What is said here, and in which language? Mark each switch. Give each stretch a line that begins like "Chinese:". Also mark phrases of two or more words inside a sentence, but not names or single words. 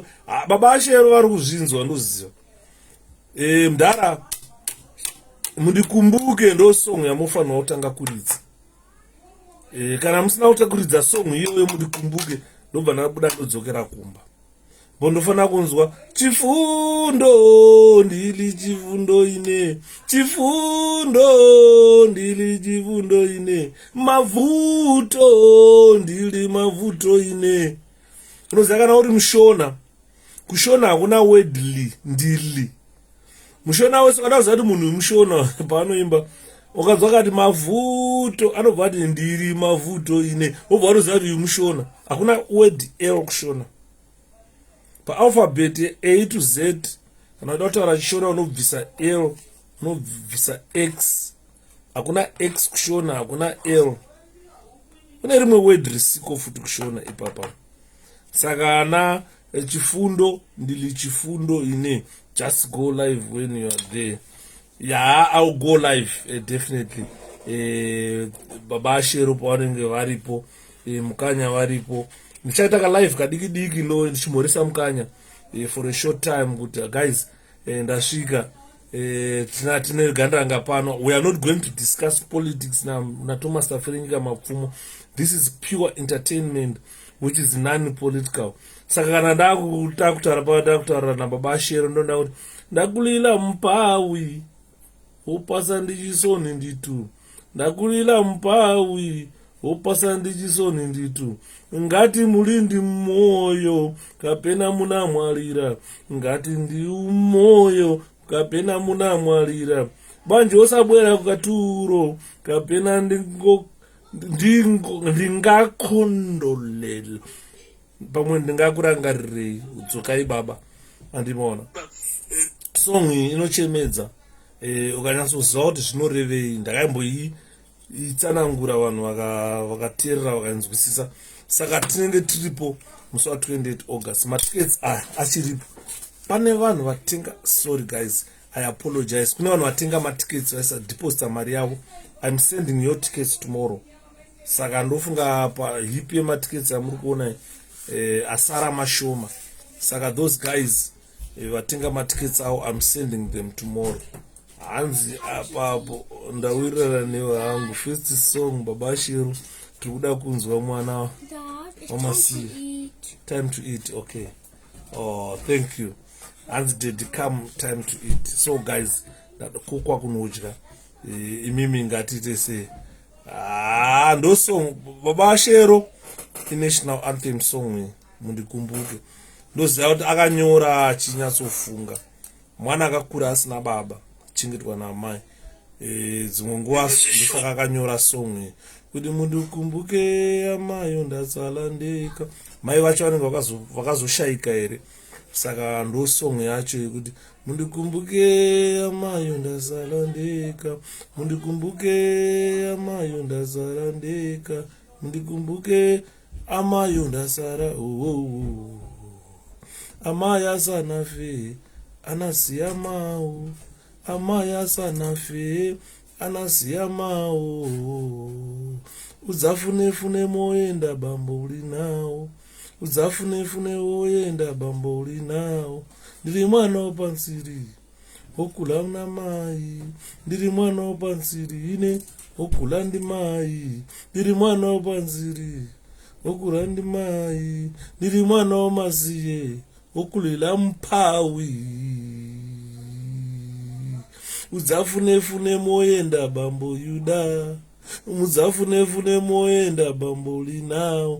Shona: Baba Ashero vari kuzvinzwa ndoziva. Mudhara mundikumbuke ndo song yamufanira kutanga kuridza. Kana musina kutakuridza song iyoyo mundikumbuke ndobva ndabuda ndodzokera kumba. Bondofanira kunzwa
Nyanja: chifundo ndili chifundo ine, chifundo ndili chifundo ine, mavuto ndili mavuto ine.
Shona: Unoziva kana uri mushona, kushona hakuna wedli ndili. Mushona wese kana uzati munhu mushona paanoimba ukazwa kati mavuto anobva ati ndiri
Nyanja: mavuto ine,
Shona: wobva watoziva kuti mushona. Hakuna word l kushona. Paalphabet A to Z kana uda kutaura chishona unobvisa L, unobvisa X. Hakuna X kushona, hakuna L. Kune rimwe word risiko futi kushona ipapa. Saka ana
Nyanja: chifundo ndili chifundo ine.
English: Just go live when you are there. Yeah, I'll go live definitely.
Shona: Baba Ashero pavanenge varipo, Mukanya varipo. Ndichaita ka live kadiki diki ndo ndichimhoresa Mukanya
English: for a short time
Shona: kuti guys ndasvika tine gandanga pano.
English: We are not going to discuss politics na Thomas Taferenyika Mapfumo. This is pure entertainment which is non-political.
Shona: Saka kana ndakutaura na Baba Ashero ndo ndakuti ndakulila
Nyanja: mupawi wopasa ndichisoni nditu, ndakulila mupawi wopasa ndichisoni nditu, ngati mulindi mmoyo kapena munamwalira, ngati ndi umoyo kapena munamwalira, bwanji osabwera kukaturo kapena ndingakondolela pamwe ndingakurangarirei udzokai baba.
Shona: Andimona song inochemedza. Ukanyatsoziva kuti zvinorevei. Ndakaimboitsanangura vanhu vakateerera vakanzwisisa. Saka tinenge tiripo musi wa 28 August. Matickets achiripo. Pane vanhu vatenga.
English: Sorry guys, I apologize.
Shona: Kune vanhu vatenga matickets vaisa deposita mari yavo.
English: I'm sending your tickets tomorrow.
Shona: Saka ndofunga pahipi yematickets amuri kuona asara mashoma. Saka
English: those guys
Shona: vatenga matickets avo,
English: I'm sending them tomorrow.
Shona: Hanzi apapo ndawirira newe hangu
English: first song
Shona: baba Shiru tiri kuda kunzwa mwana wamasiya.
English: Time to eat. Okay. Oh, thank you. Hanzi did come time to eat. So guys,
Shona: kukwa kunodya imimi ngatiite se ndo song baba Shero
English: national anthem song
Shona: mundikumbuke. Ndoziva kuti akanyora achinyatsofunga. Mwana akakura asina baba, chengetwa namai. Dzimwe nguva ndosaka akanyora song kuti mundikumbuke amayo ndatsala ndeka. Mai vacho vanenge vakazoshaika here. Saka ndo song yacho yekuti mundikumbuke amayo ndatsala ndeka, mundikumbuke amayo ndatsala ndeka, mundikumbuke amayo ndatsala
Nyanja: amaya sanafe anasiya mawu, amaya sanafe anasiya mawu, udzafunefune moenda bambo uri nawo, udzafunefune woenda bambo uri nawo. Ndiri mwana wopansiri okula na mai, ndiri mwana wopansiri ine okula ndi mai, ndiri mwana wopansiri okula ndi mai, ndiri mwana womasiye okulela mphawi, udzafunefune moenda bambo Yuda, mudzafunefune moenda bambo linawo.